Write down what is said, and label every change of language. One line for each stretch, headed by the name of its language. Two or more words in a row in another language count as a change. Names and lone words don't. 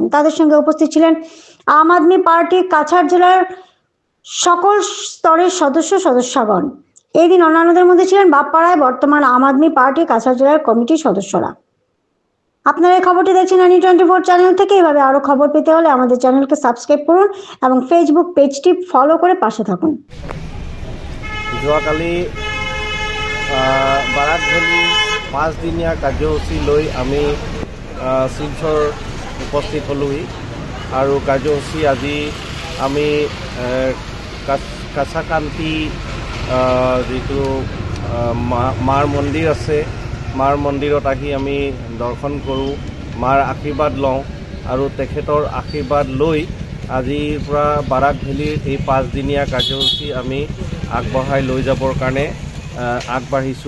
Bangla: তাদের সঙ্গে উপস্থিত ছিলেন আম আদমি পার্টি কাছাড় জেলার সকল স্তরের সদস্যগণ। এই দিন অন্যান্যদের মধ্যে ছিলেন বাপ্পারায় বর্তমান আম আদমি পার্টি কাছাড় জেলার কমিটির সদস্যরা। আপনারা এই খবরটি দেখছেন N24 চ্যানেল থেকে। এভাবে আরো খবর পেতে হলে আমাদের চ্যানেলকে সাবস্ক্রাইব করুন এবং ফেসবুক পেজটি ফলো করে পাশে থাকুন।
Assamese: যোৱাকালি বাৰাক ভেলী 5 দিনীয়া কাৰ্যসূচী লৈ আমি শিলচৰ উপস্থিত হ'লোহি আৰু কাৰ্যসূচী আজি আমি কাছাকান্তি যিটো মাৰ মন্দিৰ আছে, মাৰ মন্দিৰত আহি আমি দৰ্শন কৰোঁ, মাৰ আশীৰ্বাদ লওঁ আৰু তেখেতৰ আশীৰ্বাদ লৈ আজিৰ পৰা বাৰাক ভেলীৰ এই 5 দিনীয়া কাৰ্যসূচী আমি আগবঢ়াই লৈ যাবৰ কাৰণে আগবাঢ়িছোঁ।